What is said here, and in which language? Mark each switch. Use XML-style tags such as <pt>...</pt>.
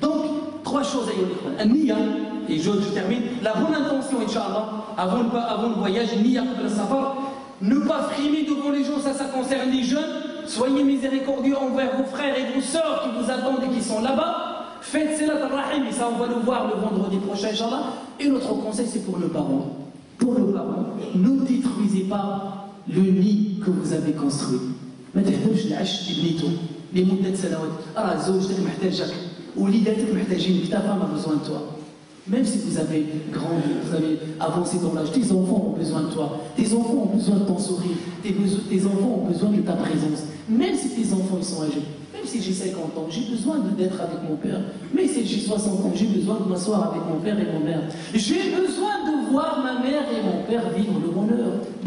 <fr>Donc, 3 choses à y Niya, et je termine, la bonne intention, Inch'Allah, avant le voyage, Niya, ne pas frimer devant les gens, ça concerne les jeunes. Soyez miséricordieux envers vos frères et vos sœurs qui vous attendent et qui sont là-bas. Faites Salat al-Rahim, et ça on va le voir le vendredi prochain, Inch'Allah. Et notre conseil, c'est pour le parent. Pour le parent, ne détruisez pas le nid que vous avez construit.</fr> <ar>ما تهدمش العش تبنيته لمدة سنوات. زوجتك محتاجك وليداتك محتاجينك.</ar> <fr>Ta femme a besoin de toi. Même si vous avez grandi, vous avez avancé dans l'âge, tes enfants ont besoin de toi. Tes enfants ont besoin de ton sourire. Tes enfants ont besoin de ta présence. Même si tes enfants ils sont âgés. Même si j'ai 50 ans, j'ai besoin d'être avec mon père. Même si j'ai 60 ans, j'ai besoin de m'asseoir avec mon père et mon mère. J'ai besoin de voir ma mère et mon père vivre le bonheur.</fr>